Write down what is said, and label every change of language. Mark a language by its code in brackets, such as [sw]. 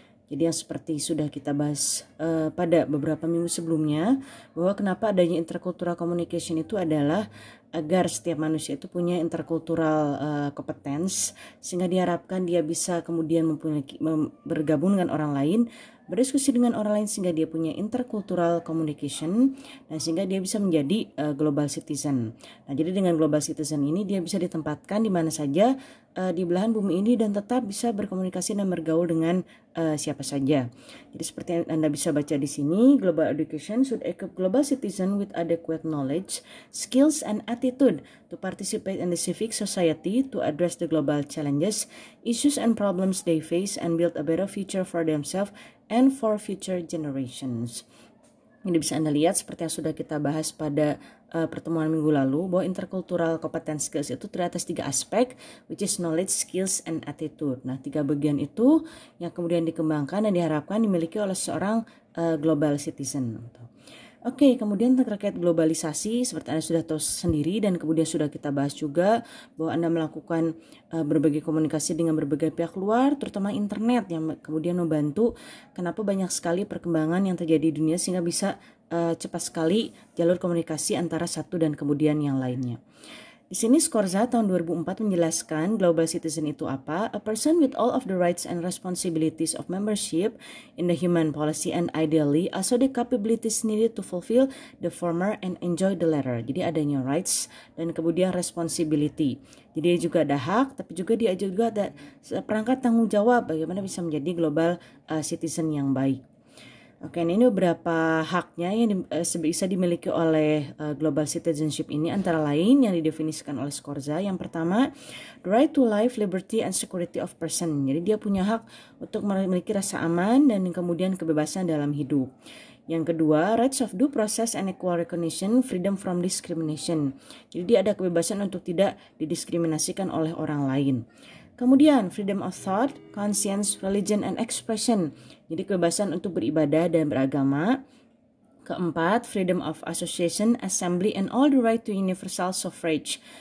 [id] Jadi yang seperti sudah kita bahas pada beberapa minggu sebelumnya, bahwa kenapa adanya intercultural communication itu adalah agar setiap manusia itu punya intercultural competence, sehingga diharapkan dia bisa kemudian bergabung dengan orang lain, berdiskusi dengan orang lain, sehingga dia punya intercultural communication, dan sehingga dia bisa menjadi global citizen. Nah, jadi dengan global citizen ini dia bisa ditempatkan di mana saja di belahan bumi ini dan tetap bisa berkomunikasi dan bergaul dengan siapa saja. Jadi seperti yang Anda bisa baca di sini, [en] global education should equip global citizen with adequate knowledge, skills, and attitude to participate in the civic society, to address the global challenges, issues, and problems they face, and build a better future for themselves and for future generations. [id] Ini bisa Anda lihat seperti yang sudah kita bahas pada pertemuan minggu lalu, bahwa intercultural competence skills itu terdiri atas 3 aspek, [en] which is knowledge, skills, and attitude. [id] Nah, 3 bagian itu yang kemudian dikembangkan dan diharapkan dimiliki oleh seorang global citizen. Oke, kemudian terkait globalisasi, seperti Anda sudah tahu sendiri dan kemudian sudah kita bahas juga, bahwa Anda melakukan berbagai komunikasi dengan berbagai pihak luar, terutama internet yang kemudian membantu kenapa banyak sekali perkembangan yang terjadi di dunia, sehingga bisa cepat sekali jalur komunikasi antara satu dan kemudian yang lainnya. Di sini Scorza tahun 2004 menjelaskan global citizen itu apa? [en] A person with all of the rights and responsibilities of membership in the human policy and ideally also the capabilities needed to fulfill the former and enjoy the latter. [id] Jadi adanya rights dan kemudian responsibility. Jadi juga ada hak, tapi juga dia juga ada perangkat tanggung jawab bagaimana bisa menjadi global citizen yang baik. Oke, ini beberapa haknya yang bisa dimiliki oleh global citizenship ini, antara lain yang didefinisikan oleh Scorza. Yang pertama, [en] the right to life, liberty, and security of person. [id] Jadi dia punya hak untuk memiliki rasa aman dan kemudian kebebasan dalam hidup. Yang kedua, [en] rights of due process and equal recognition, freedom from discrimination. [id] Jadi dia ada kebebasan untuk tidak didiskriminasikan oleh orang lain. Kemudian, [en] freedom of thought, conscience, religion, and expression. [id] Jadi kebebasan untuk beribadah dan beragama. Keempat, [en] freedom of association, assembly, and all the right to universal suffrage.